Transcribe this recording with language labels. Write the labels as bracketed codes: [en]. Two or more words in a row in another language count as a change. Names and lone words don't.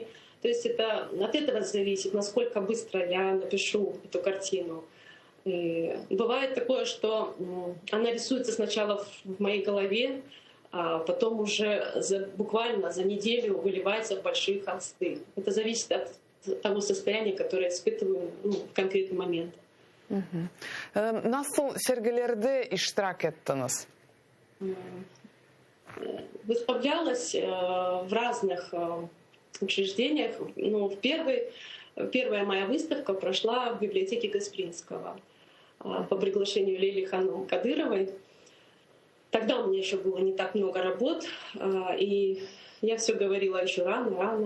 [ru] То есть это от этого зависит, насколько быстро я напишу эту картину. И бывает такое, что она рисуется сначала в моей голове, а потом уже буквально за неделю выливается в большие холсты. Это зависит от того состояния, которое я испытываю в конкретный момент. [crh] Nasıl sergilerde iştirak ettiniz? [ru] Выставлялась в разных учреждениях. Ну, первая моя выставка прошла в библиотеке Гаспринского по приглашению Лейли Ханум Кадыровой. Тогда у меня еще было не так много работ, и я все говорила еще рано.